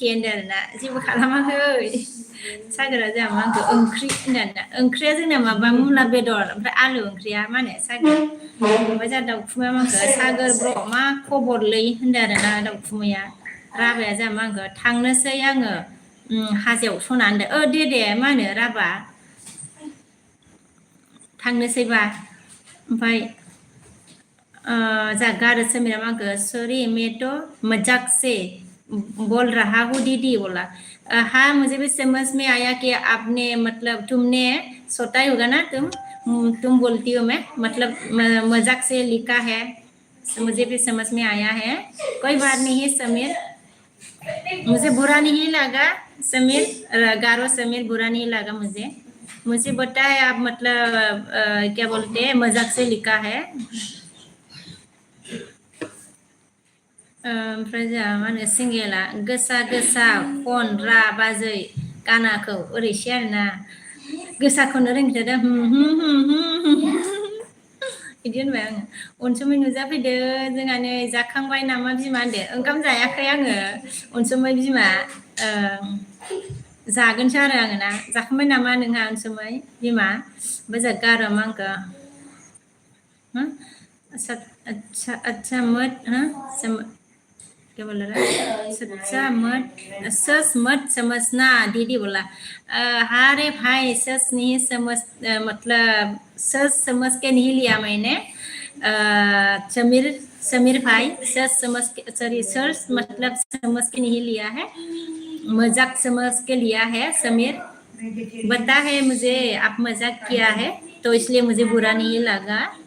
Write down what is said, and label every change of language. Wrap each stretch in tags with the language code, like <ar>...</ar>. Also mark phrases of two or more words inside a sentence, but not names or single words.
<brx>होनदों आरोना जेबो खालामाखै सागोरा जोंहा मा होनखो ओंख्रि होनदों आरोना ओंख्रिया जोंना माबा मुला बेदर ओमफ्राय आलु ओंख्रिया मा होनो सागोर ओमफ्राय जोंहा दाउखुमैया मा होनखो सागोर ब्र' मा खबरलै होनदों आरोना दाउखुमैया राबाया जोंहा मा होनखो थांनोसै आङो हाजोआव सना होनदों दे मा होनो राबा थांनोसैबा ओमफ्राय गारो समीरा मा होनखो</brx> <hi>सॉरी मैं तो मजाक से बोल रहा हूँ दीदी बोला हाँ मुझे भी समझ में आया कि आपने मतलब तुमने सोता ही होगा ना तुम बोलती हो मैं मतलब मजाक से लिखा है मुझे भी समझ में आया है कोई बात नहीं है समीर मुझे बुरा नहीं लगा समीर गारो समीर बुरा नहीं लगा मुझे पता है आप मतलब क्या बोलते हैं मजाक से लिखा है</hi> <brx>ओमफ्राय जोंहा मा होनो सिंगेला गोसा खन रा बाजै गानाखौ ओरैसो आरोना गोसाखौनो रोंथारदों बिदि होनबाय आङो अनसुमै नुजाफैदो जोंहा नै जाखांबाय नामा बिमा होनदो ओंखाम जायाखै आङो अनसुमै बिमा जागोनसो आरो आङो ना जाखांबाय नामा नोंहा अनसुमै बिमा ओमफ्राय जोंहा गार'आ मा होनखो</brx> <hi>अच्छा अच्छा अच्छा मत क्या बोल रहा है सच्चा मत सच मत समझना दीदी बोला अरे भाई सच नहीं समझ मतलब सच समझ के नहीं लिया मैंने समीर समीर भाई सच समझ के सॉरी सच मतलब समझ के नहीं लिया है मजाक समझ के लिया है समीर बता है मुझे आप मजाक किया है तो इसलिए मुझे बुरा नहीं लगा</hi>